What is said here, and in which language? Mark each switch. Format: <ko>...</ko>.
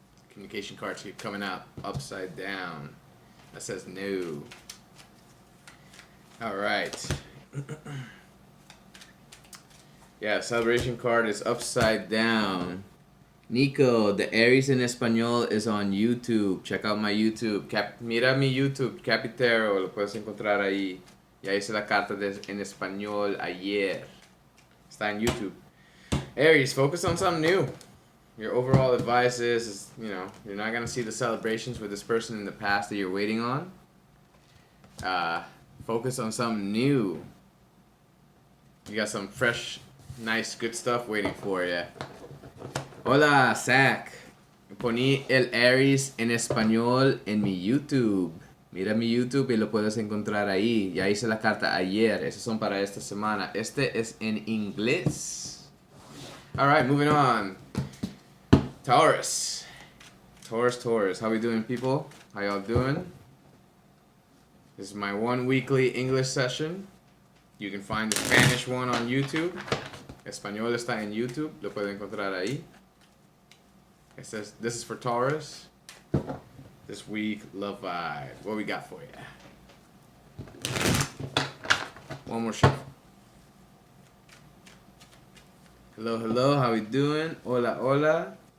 <en>Communication cards keep coming out upside down. That says no. Alright. Yeah, celebration card is upside down. Nico, the Aries</en> <es>en Español</es> <en>is on YouTube. Check out my YouTube.</en> <es>Mira mi YouTube, Capitero, lo puedes encontrar ahí. Ya hice la carta en español ayer. Está en YouTube.</es> <en>Aries, focus on something new. Your overall advice is, you know, you're not going to see the celebrations with this person in the past that you're waiting on. Focus on something new. You got some fresh, nice, good stuff waiting for you.</en> <es>Hola, Zach. Poní el Aries en español en mi YouTube. Mira mi YouTube y lo puedes encontrar ahí. Ya hice la carta ayer. Esas son para esta semana. Este es en inglés.</es> <en>Alright, moving on. Taurus. Taurus. How we doing, people? How y'all doing? This is my one weekly English session. You can find the Spanish one on YouTube.</en> <es>Español está en YouTube. Lo pueden encontrar ahí.</es> <en>It says, this is for Taurus. This week, love vibe. What we got for you? One more shuffle. Hello, hello. How we doing?</en> <es>Hola, hola.</es>